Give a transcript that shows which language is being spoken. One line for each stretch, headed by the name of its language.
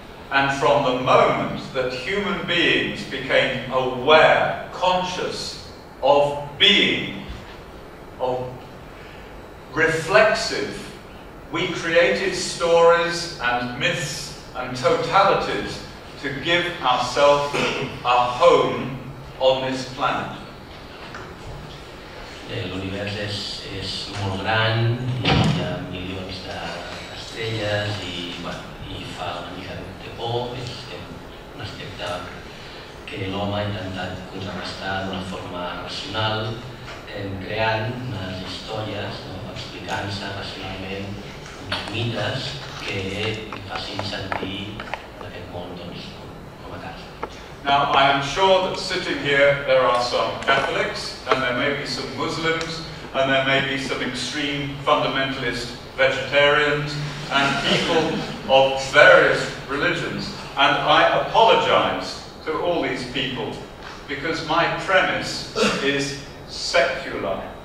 English: And from the moment that human beings became aware, conscious of being, of reflexive, we created stories and myths and totalities to give ourselves a home on this planet.
Catalan: L'univers és molt gran, hi ha milions d'estrelles i fa una mica de por, és un aspecte que l'home ha intentat contrarrestar d'una forma racional, creant unes històries, explicant-se racionalment uns mites que facin sentir aquest món com a casa.
English: Now, I am sure that sitting here there are some Catholics, and there may be some Muslims, and there may be some extreme fundamentalist vegetarians, and people of various religions. And I apologize to all these people, because my premise is secular.